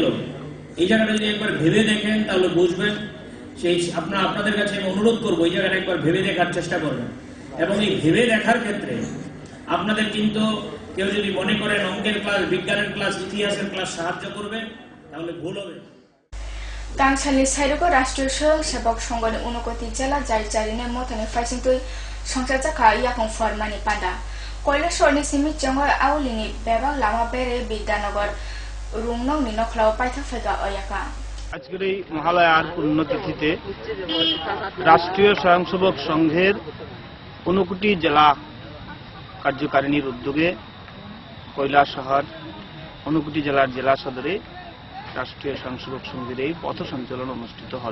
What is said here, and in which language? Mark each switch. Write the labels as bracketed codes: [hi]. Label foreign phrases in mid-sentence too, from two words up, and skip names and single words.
[bn] এই জায়গাটা যদি একবার ভেবে দেখেন তাহলে বুঝবেন। সেই আপনাদের কাছে আমি অনুরোধ করবো এই জায়গাটা একবার ভেবে দেখার চেষ্টা করবেন। এবং এই ভেবে দেখার ক্ষেত্রে আপনাদের কিন্তু কেউ যদি মনে করেন অঙ্কের ক্লাস, বিজ্ঞানের ক্লাস, ইতিহাসের ক্লাস সাহায্য করবে, তাহলে ভুল হবে। [trp] Tangsali Sairoko Rashtriya Swayamsevok Sangghoni Unakoti Jela Jai Jarine Motani Faisingtui Songchachaka Yakong Formani Panda Koileshwarni Simi Changoi Aulini Bebang Lama Bere Bidyanagor Rungnong ni Nokhlao Paitha Faiga Oyaka [bn] আজকের এই মহালয়ার পুণ্যতিথিতে রাষ্ট্রীয় স্বয়ংসেবক সংঘের 59টি জেলা কার্যকারিণীর উদ্যোগে কৈলাসহর 59টি জেলার জেলা সদরে রাষ্ট্রীয় স্বয়ংসেবক সংঘের এই পথ সঞ্চালন অনুষ্ঠিত হল।